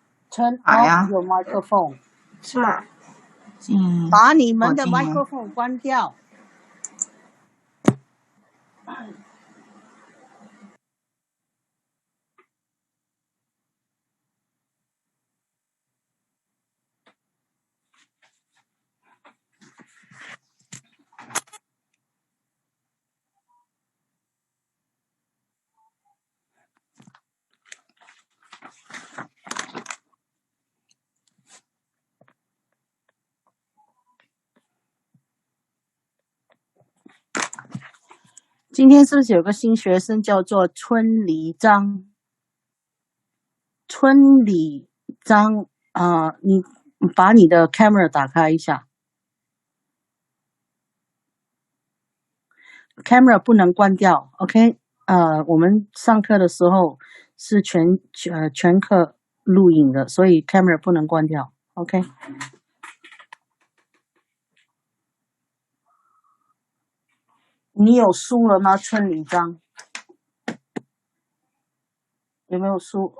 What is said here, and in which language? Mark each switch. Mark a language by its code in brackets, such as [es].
[en] Turn off your microphone. [zh] 是。把你们的 microphone 关掉。今天是不是有个新学生叫做春梨章？春梨章你把你的 camera 打开一下。 camera 不能关掉 ，OK？我们上课的时候是全课录影的，所以 camera 不能关掉 ，OK？你有书了吗？春梨章有没有书？